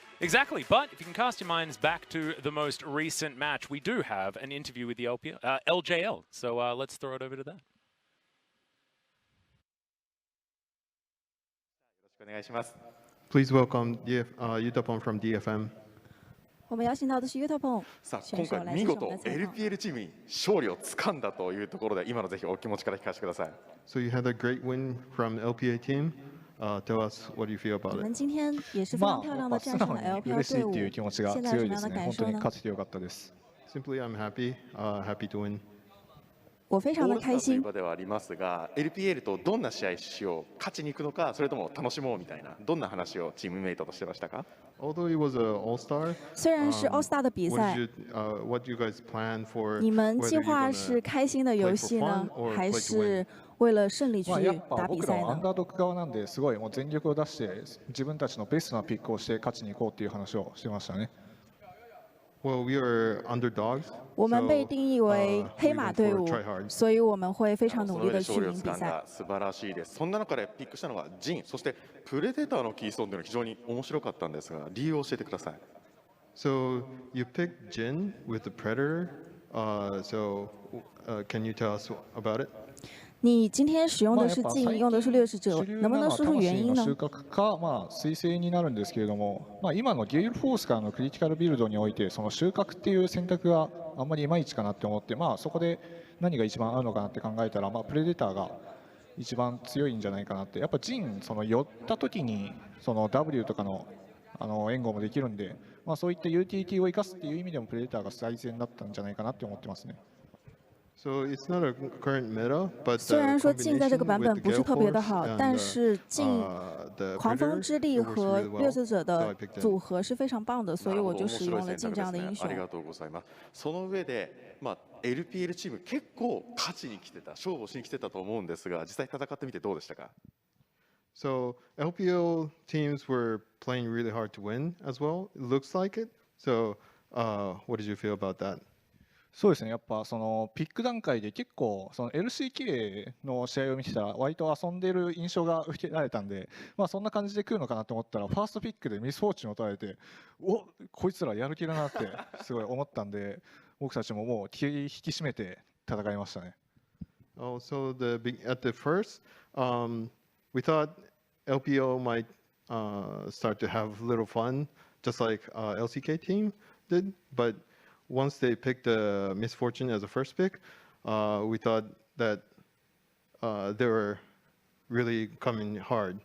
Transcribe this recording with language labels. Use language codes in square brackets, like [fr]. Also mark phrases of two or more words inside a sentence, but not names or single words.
[en] Exactly, but if you can cast your minds back to the most recent match, we do have an interview with the LJL. So let's throw it over to that. Please welcome Yutapon from DFM. [zh] 我们邀請到的是 Yutapon [ja] さあ選手を今回見事 [zh] 来自我们的采访。 [ja] LPL チームに勝利をつかんだというところで今のぜひお気持ちから聞かせてください。 [en] So you had a great win from LPA team. Tell us what do you feel [zh] 你 [en] about [zh] 们 [en] it? [zh] 今天也是非常漂亮的战胜了 LPL [ja] 嬉しい [zh] 队伍 [ja] っていう気持ちが [zh] 现在有 [ja] 強いですね。 [zh] 什么样的感 [ja] 本当に [zh] 受呢？ [ja] 勝ててよかったです。 [en] Simply, I'm happy. Happy to win. [zh] 我非常的开 [ja] オールスターという [zh] 心。 [ja] 場ではありますが LPL とどんな試合しよう勝ちに行くのかそれとも楽しもうみたいなどんな話をチームメイトとしてましたか [en] Although it was an all-star, [zh] 虽然是 [en] All Star [zh] 的比 [en] what [zh] 赛 [en] did，what do you guys plan for? [zh] 你们 [en] whether [zh] 计 [en] you're [zh] 划 [en] gonna [zh] 是开心的游 [en] play [zh] 戏 [en] for [zh] 呢 [en] fun，or [zh] 还 [en] play to [zh] 是为了胜利去 [ja] やっぱ [zh] 打比 [ja] 僕 [zh] 赛呢？ [ja] らはアンダードック側なんですごいもう全力を出して自分たちのベストなピックをして勝ちに行こうっていう話をしてましたね。 [en] Well, we are underdogs. [zh] 我们被 [en] so, [zh] 定义为 [en] we [zh] 黑马 [en] went [zh] 队 [en] for [zh] 伍 [en] try hard.， [zh] 所以我们会非常 [ja] そ [zh] 努 [ja] の上で勝利を [zh] 力的去赢 [ja] つかん [zh] 比赛。 [ja] だ素晴らしいですそんな中でピックしたのがジンそしてプレデターのキーストーンというのは非常に面白かったんですが理由を教えてください [en] So you picked Jin with the Predator. Can you tell us about it? [zh] 你今天使用的是镜，用的是掠食者 [ja] 主，流 [zh] 能不能 [ja] なのは [zh] 说出原因呢 [ja] 魂の収？穫か、彗星になるんですけれども、今のゲイルフォースからのクリティカルビルドにおいてその収穫っていう選択があんまりいまいちかなって思って、そこで何が一番合うのかなって考えたら、プレデターが一番強いんじゃないかなって。やっぱジンその寄った時にその W とかの援護もできるんで、そういったユーティリティを生かすっていう意味でもプレデターが最善だったんじゃないかなって思ってますね。 [en] So it's not a current meta, but [zh] 虽 [en] the [zh] 然说镜在这个 [en] combination [zh] 版 [en] with [zh] 本 [en] the [zh] 不是 [en] Gale [zh] 特别的 [en] Force [zh] 好， [en] and [zh] 但是镜 [en] the [zh] 狂风 [en] Predator, [zh] 之力 [en] it works [zh] 和 [en] really [zh] 掠 [en] well. [zh] 食者 [en] So I [zh] 的 [en] picked them. [zh] 组合是非常棒的，所以我就使用了镜这样的英雄 [ja] なるほど、面白い選択ですね。あり。がとうございます。その上で、LPL チーム結構勝ちに来てた、勝負をしに来てたと思うんですが、実際戦ってみてどうでしたか？ [en] So LPL teams were playing really hard to win as well. It looks like it. So what did you feel about that? [ja] そうですね、やっぱそのピック段階で結構その LCK の試合を見てたら割と遊んでる印象が受けられたんで、そんな感じで来るのかなと思ったらファーストピックでミスフォーチュンを取られて、お、こいつらやる気だなってすごい思ったんで、僕たちももう気引き締めて戦いましたね。 [en] Oh, so at the first, we thought LPL might start to have little fun, just like LCK team did. But once they picked the Misfortune as a first pick, we thought that they were really coming hard.